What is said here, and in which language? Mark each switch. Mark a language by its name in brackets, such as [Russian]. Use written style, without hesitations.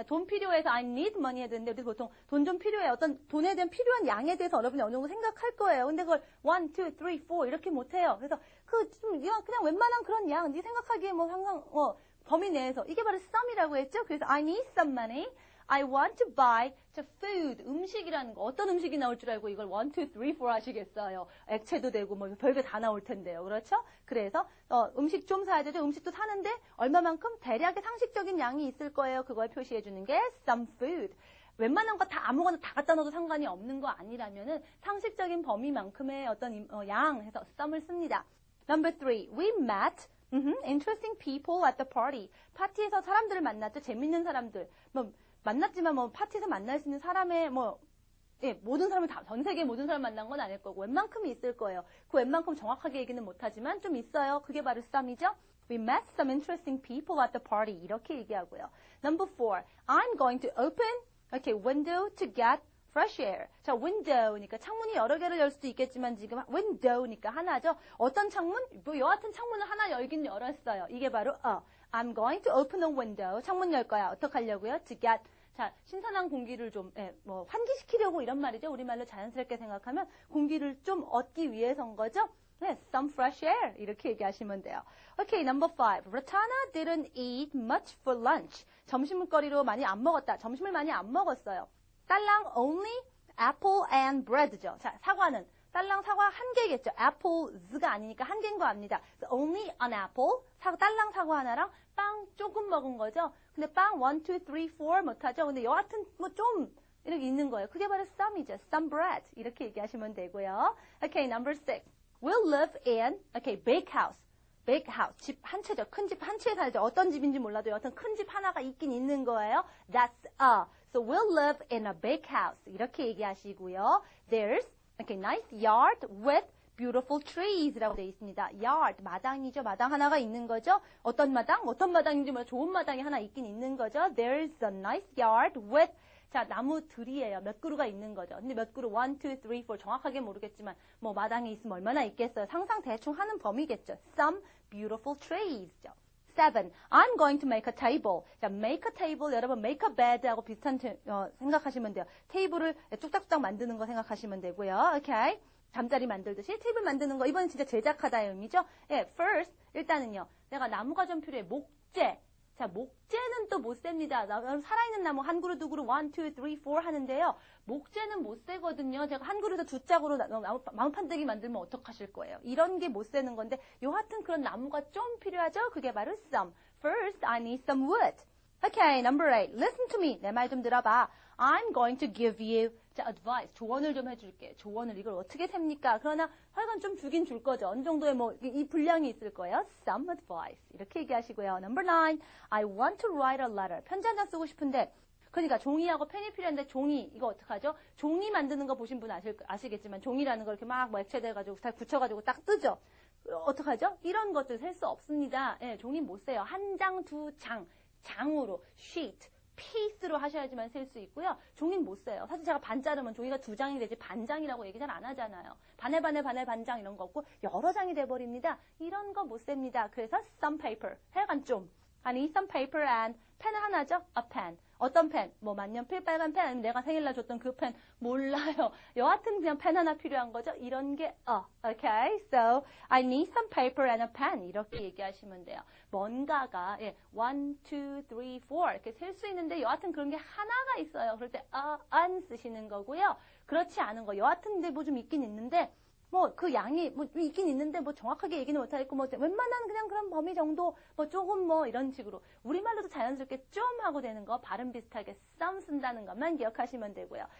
[Korean] 돈 필요해서 [English] I need money [Korean] 해야 되는데 우리 보통 돈 좀 필요해. 어떤 돈에 대한 필요한 양에 대해서 여러분이 어느 정도 생각할 거예요. 근데 그걸 1, 2, 3, 4 이렇게 못 해요. 그래서 그냥 웬만한 그런 양, 네 생각하기에 항상 범위 내에서 이게 바로 some이라고 했죠. 그래서 [English] I need some money. I want to buy 자, food, [Korean] 음식이라는 거. 어떤 음식이 나올 줄 알고 이걸 1, 2, 3, 4 하시겠어요. 액체도 되고 뭐 별게 다 나올 텐데요. 그렇죠? 그래서 음식 좀 사야 되죠. 음식도 사는데 얼마만큼 대략의 상식적인 양이 있을 거예요. 그걸 표시해 주는 게 some food. 웬만한 거 다 아무거나 다 갖다 넣어도 상관이 없는 거 아니라면은 상식적인 범위만큼의 어떤 양 해서 some을 씁니다. [English] Number 3, we met interesting people at the party. [Korean] 파티에서 사람들을 만났죠. 재밌는 사람들. 뭐 만났지만 뭐 파티에서 만날 수 있는 사람의 모든 사람을 다 전 세계 모든 사람 만난 건 아닐 거고 웬만큼이 있을 거예요. 그 웬만큼 정확하게 얘기는 못하지만 좀 있어요. 그게 바로 some이죠. [English] We met some interesting people at the party. [Korean] 이렇게 얘기하고요. [English] Number 4, I'm going to open window to get fresh air. [Korean] 자, window니까 창문이 여러 개를 열 수도 있겠지만 지금 window니까 하나죠. 어떤 창문? 뭐 여하튼 창문을 하나 열긴 열었어요. 이게 바로 [English] I'm going to open a window. [Korean] 창문 열 거야. 어떻게 하려고요? [English] To get [Korean] 자, 신선한 공기를 좀 환기시키려고 이런 말이죠. 우리말로 자연스럽게 생각하면 공기를 좀 얻기 위해서인 거죠. 네, some fresh air 이렇게 얘기하시면 돼요. [English] Okay, number 5. Ratana didn't eat much for lunch. [Korean] 점심거리로 많이 안 먹었다. 점심을 많이 안 먹었어요. [English] 딸랑 only apple and bread죠. [Korean] 자, 사과는 딸랑 사과 한 개겠죠. apples가 아니니까 한 개인 거 압니다. [English] So only an apple. [Korean] 딸랑 사과 하나랑 빵 조금 먹은 거죠. 근데 빵 1, 2, 3, 4 못하죠. 근데 여하튼 뭐 좀 이렇게 있는 거예요. 그게 바로 some이죠. [English] some bread. [Korean] 이렇게 얘기하시면 되고요. [English] Okay, number 6. We'll live in, bake house. bake house. [Korean] 집 한 채죠. 큰 집 한 채에 살죠. 어떤 집인지 몰라도 여하튼 큰 집 하나가 있긴 있는 거예요. [English] That's a. So we'll live in a bake house. [Korean] 이렇게 얘기하시고요. [English] There's nice yard with beautiful trees [Korean] 라고 되어 있습니다. yard, 마당이죠. 마당 하나가 있는 거죠. 어떤 마당? 어떤 마당인지 몰라 좋은 마당이 하나 있긴 있는 거죠. [English] There's a nice yard with 자, [Korean] 나무들이에요. 몇 그루가 있는 거죠. 근데 몇 그루? 1, 2, 3, 4 정확하게 모르겠지만 뭐 마당에 있으면 얼마나 있겠어요. 상상 대충 하는 범위겠죠. [English] Some beautiful trees [Korean] 죠. 7. [English] I'm going to make a table. 자, make a table 여러분 make a bed하고 [Korean] 비슷한 생각하시면 돼요. 테이블을 뚝딱뚝딱 만드는 거 생각하시면 되고요. 오케이. 잠자리 만들듯이 테이블 만드는 거 이번엔 진짜 제작하다의 의미죠. 예, first 일단은요. 내가 나무가 좀 필요해. 목재. 자, 목재는 또 못 셉니다. 살아있는 나무 한 그루, 두 그루, 1, 2, 3, 4 하는데요. 목재는 못 세거든요. 제가 한 그루에서 두 짝으로 나무판대기 만들면 어떡하실 거예요? 이런 게 못 세는 건데 여하튼 그런 나무가 좀 필요하죠? [English] 그게 바로 some. First, I need some wood. Okay, number 8. Listen to me. [Korean] 내 말 좀 들어봐. [English] I'm going to give you 자, advice. [Korean] 조언을 좀 해줄게. 조언을 이걸 어떻게 셉니까? 그러나 하여간 좀 주긴 줄 거죠. 어느 정도의 이 분량이 있을 거예요. [English] Some advice. [Korean] 이렇게 얘기하시고요. [English] Number 9. I want to write a letter. [Korean] 편지 한 장 쓰고 싶은데 그러니까 종이하고 펜이 필요한데 종이 이거 어떡하죠? 종이 만드는 거 보신 분 아시겠지만 종이라는 거 이렇게 막 액체돼가지고 다 굳혀가지고 딱 뜨죠. 어떡하죠? 이런 것들 셀 수 없습니다. 예, 종이 못 세요. 한 장, 두 장, 장으로 sheet, piece로 하셔야지만 셀 수 있고요. 종이는 못 세요. 사실 제가 반 자르면 종이가 두 장이 되지 반장이라고 얘기 잘 안 하잖아요. 반에 반장 이런 거 없고 여러 장이 돼버립니다. 이런 거 못 셉니다. 그래서 some paper, 하여간 좀. [English] I need some paper and [Korean] 펜은 하나죠? A pen. 어떤 펜? 뭐 만년필 빨간 펜 아니면 내가 생일날 줬던 그 펜 몰라요. 여하튼 그냥 펜 하나 필요한 거죠. 이런 게 okay. [English] So I need some paper and a pen [Korean] 이렇게 얘기하시면 돼요. 뭔가가 1, 2, 3, 4 이렇게 셀 수 있는데 여하튼 그런 게 하나가 있어요. 그럴 때 an 쓰시는 거고요. 그렇지 않은 거 여하튼 근데 뭐 좀 있긴 있는데 뭐 그 양이 뭐 있긴 있는데 뭐 정확하게 얘기는 못하겠고 뭐 웬만한 그냥 그런 범위 정도 뭐 조금 뭐 이런 식으로 우리말로도 자연스럽게 좀 하고 되는 거 발음 비슷하게 some 쓴다는 것만 기억하시면 되고요.